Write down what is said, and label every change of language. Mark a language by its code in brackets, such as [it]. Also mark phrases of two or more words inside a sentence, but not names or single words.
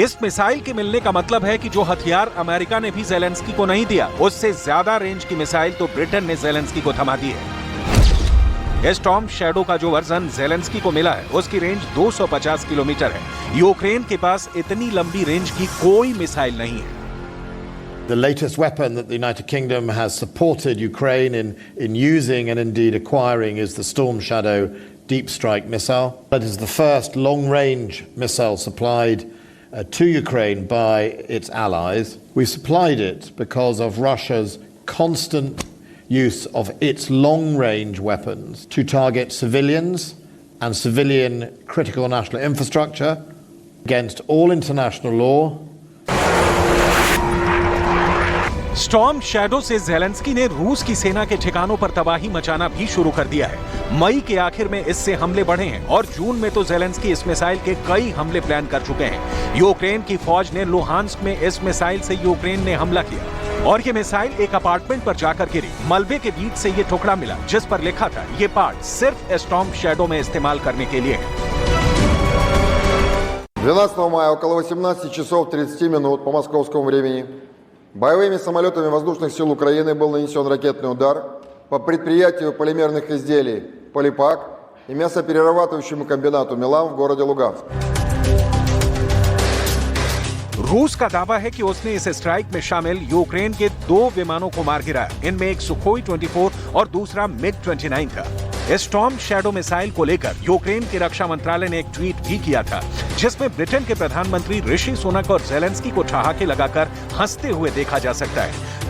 [hi] इस मिसाइल के मिलने का मतलब है कि जो हथियार अमेरिका ने भी ज़ेलेंस्की को नहीं दिया, उससे ज्यादा रेंज की मिसाइल तो ब्रिटेन ने ज़ेलेंस्की को थमा दी है। स्टॉर्म शैडो का जो वर्जन ज़ेलेंस्की को मिला है, उसकी रेंज 250 किलोमीटर है। यूक्रेन के पास इतनी लंबी रेंज की कोई मिसाइल नहीं है। [en] The latest weapon that the United Kingdom has supported Ukraine in using and indeed acquiring is the Storm Shadow deep strike missile. That is the first long-range missile supplied to Ukraine by its allies. We supplied it because of Russia's constant use of its long-range weapons to target civilians and civilian critical national infrastructure against all international law. [hi] स्टॉर्म शैडो से ज़ेलेंस्की ने रूस की सेना के ठिकानों पर तबाही मचाना भी शुरू कर दिया है। मई के आखिर में इससे हमले बढ़े हैं और जून में तो ज़ेलेंस्की इस मिसाइल के कई हमले प्लान कर चुके हैं। यूक्रेन की फौज ने लुहांस्क में इस मिसाइल से यूक्रेन ने हमला किया और ये मिसाइल एक अपार्टमेंट पर जाकर गिरी। मलबे के बीच से ये टुकड़ा मिला जिस पर लिखा था ये पार्ट सिर्फ स्टॉर्म शैडो में इस्तेमाल करने के लिए है। [ru] 12 мая около 18 часов 30 минут по московскому времени боевыми самолетами воздушных сил Украины был нанесен ракетный удар по предприятию полимерных изделий «Полипак» и мясоперерабатывающему комбинату «Милан» в городе Луганск। [hi] रूस का दावा है कि उसने इस स्ट्राइक में शामिल यूक्रेन के 2 विमानों को मार गिराया। इनमें एक सुखोई 24 और दूसरा MiG-29 था। स्टॉर्म शैडो मिसाइल को लेकर यूक्रेन के रक्षा मंत्रालय ने एक ट्वीट भी किया था, जिसमें ब्रिटेन के प्रधानमंत्री ऋषि सुनक और ज़ेलेंस्की को ठहाके लगाकर हंसते हुए देखा जा सकता है।